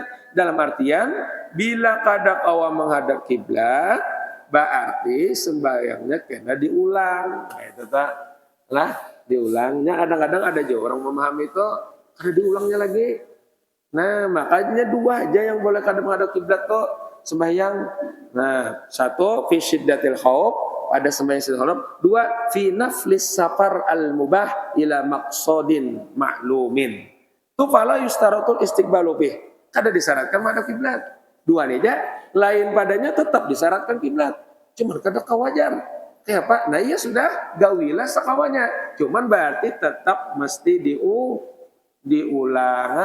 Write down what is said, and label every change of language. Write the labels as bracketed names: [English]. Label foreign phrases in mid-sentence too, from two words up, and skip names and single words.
[Banjar] Dalam artian bila kada kawa menghadap kiblat, berarti sembahyangnya kena diulang. Nah, itu tak lah diulangnya. Kadang-kadang ada juga orang memahami itu kada diulangnya lagi. Nah, makanya dua aja yang boleh kada menghadap kiblat tuh sembahyang. Nah, satu [Arabic] في شدة الخوف, [Banjar] ada sembahyang [Arabic] شدة الخوف. Dua في نفل السفر المباح إلى مقصد معلوم. Tu فلا يشترط الاستقبال به. [Banjar] Kada disyaratkan menghadap kiblat. Dua nih aja, lain padanya tetap disyaratkan kiblat. Cuman kada kawajar. Ya Pak, nah iya sudah gawilah sekawanya. Cuman berarti tetap mesti diulang.